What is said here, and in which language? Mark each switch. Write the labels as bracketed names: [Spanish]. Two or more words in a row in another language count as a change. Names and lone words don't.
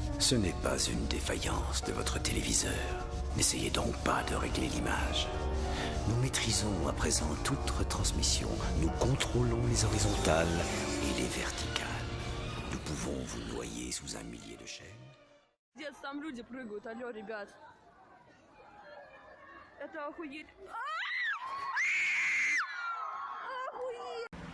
[French] Ce n'est pas une défaillance de votre téléviseur. N'essayez donc pas de régler l'image. Nous maîtrisons à présent toute retransmission. Nous contrôlons les horizontales et les verticales. Nous pouvons vous noyer sous un millier de chaînes. [Russian] Дед, там люди прыгают, алло, ребят. Это охуеть. Охуеть!